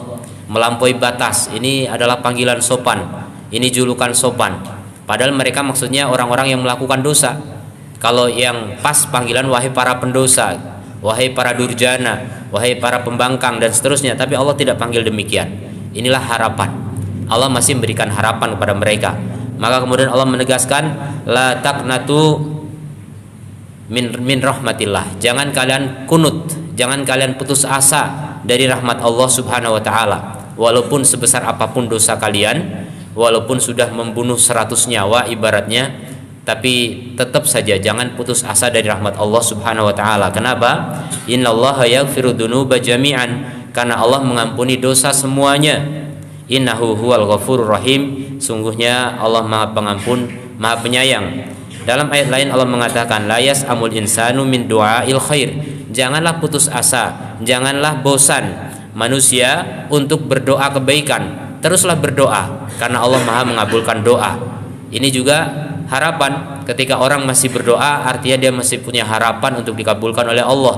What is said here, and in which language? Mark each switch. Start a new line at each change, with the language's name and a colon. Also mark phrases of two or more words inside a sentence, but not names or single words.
Indonesian: Melampaui batas ini adalah panggilan sopan, ini julukan sopan, padahal mereka maksudnya orang-orang yang melakukan dosa. Kalau yang pas panggilan wahai para pendosa, wahai para durjana, wahai para pembangkang dan seterusnya. Tapi Allah tidak panggil demikian. Inilah harapan. Allah masih memberikan harapan kepada mereka. Maka kemudian Allah menegaskan,
Arabic: لا تقنطوا من رحمة الله.
Indonesian: Jangan kalian kunut, jangan kalian putus asa dari rahmat Allah
Arabic: سبحانه وتعالى.
Indonesian: Walaupun sebesar apapun dosa kalian, walaupun sudah membunuh 100 nyawa ibaratnya, tapi tetap saja jangan putus asa dari rahmat Allah
Arabic: سبحانه وتعالى.
Indonesian: Kenapa?
Arabic: إن الله يغفر الذنوب جميعا.
Indonesian: Karena Allah mengampuni dosa semuanya.
Arabic: إنه هو الغفور الرحيم.
Indonesian: Sungguhnya Allah Maha Pengampun, Maha Penyayang. Dalam ayat lain Allah mengatakan,
Arabic: لا يسأم الإنسان من دعاء الخير.
Indonesian: Janganlah putus asa, janganlah bosan manusia untuk berdoa kebaikan. Teruslah berdoa karena Allah Maha mengabulkan doa. Ini juga harapan. Ketika orang masih berdoa, artinya dia masih punya harapan untuk dikabulkan oleh Allah.